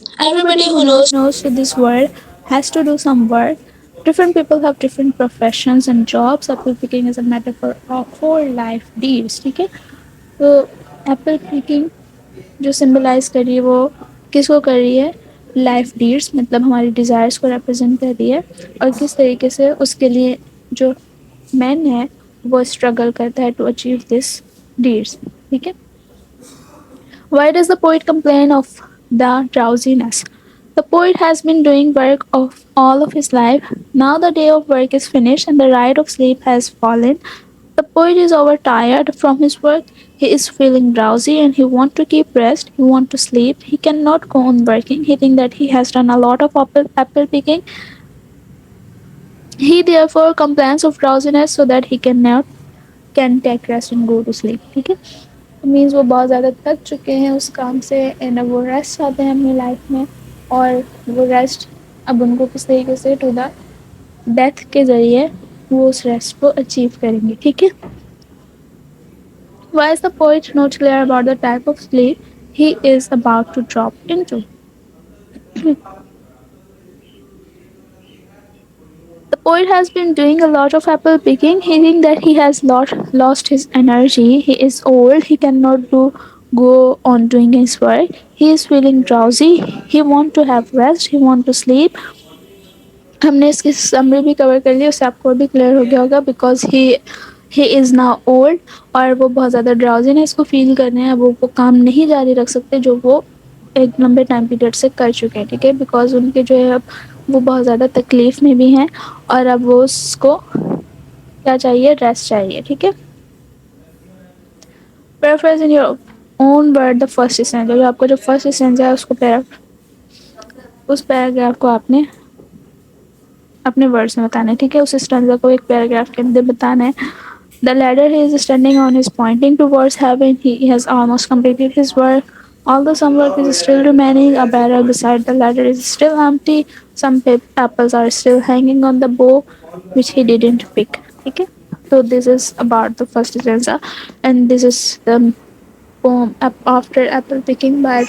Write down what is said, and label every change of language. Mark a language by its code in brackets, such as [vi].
[en] Everybody who knows to this world has to do some work. Different people have different professions and jobs. Apple picking is a metaphor for life deeds. [ur] ٹھیک ہے، تو apple picking جو symbolise کر رہی ہے وہ کس کو کر رہی ہے؟ لائف ڈیڈس، مطلب ہماری ڈیزائرس کو ریپرزینٹ کر رہی ہے، اور کس طریقے سے اس کے لیے جو مین ہے وہ اسٹرگل کرتا ہے [en] To achieve this deeds. [ur] ٹھیک ہے، [en] why does the poet complain of the drowsiness? The poet has been doing work of all of his life. Now the day of work is finished and the rite of sleep has fallen. The poet is overtired from his work. He is feeling drowsy and he wants to keep rest. He wants to sleep. He cannot go on working. He thinks that he has done a lot of apple picking. He therefore complains of drowsiness so that he can take rest and go to sleep. [ur] ٹھیک ہے، means وہ بہت زیادہ تھک چکے ہیں اس کام سے and اب وہ ریسٹ چاہتے ہیں اپنی لائف میں، اور وہ ریسٹ اب ان کو کس طریقے سے [en] to the death [ur] کے ذریعے وہ اس ریسٹ کو اچیو کریں گے. ٹھیک ہے، [en] why is the poet not clear about the type of sleep he is about to drop into? The poet has been doing a lot of apple picking. He thinks that he has lost his energy. He is old. He cannot go on doing his work. He is feeling drowsy. He wants to have rest. He wants to sleep. [ur] ہم نے اس کی summary بھی کور کر لی، اس سے آپ کو بھی کلیئر ہو گیا ہوگا [en] because he is now old, [ur] اور وہ بہت زیادہ ڈراؤزینس کو فیل کر رہے ہیں. وہ کام نہیں جاری رکھ سکتے جو وہ ایک لمبے ٹائم پیریڈ سے کر چکے ہیں. ٹھیک ہے، بیکاز ان کے جو ہے اب وہ بہت زیادہ تکلیف میں بھی ہیں اور اب وہ اس کو کیا چاہیے؟ ریسٹ چاہیے. ٹھیک ہے، [en] Paraphrase in your own word the first stanza. [ur] جو آپ کا جو فرسٹ اسٹینزا ہے اس پیراگراف کو آپ نے اپنے ورڈس میں بتانا ہے. ٹھیک ہے، اس اسٹینزا کو ایک پیراگراف کے اندر بتانا ہے. [en] The ladder he is standing on is pointing towards heaven. He has almost completed his work. Although some work is still remaining, a barrel beside the ladder is still empty. Some apples are still hanging on the bough, which he didn't pick. Okay? So this is about the first stanza, and this is the poem after apple picking by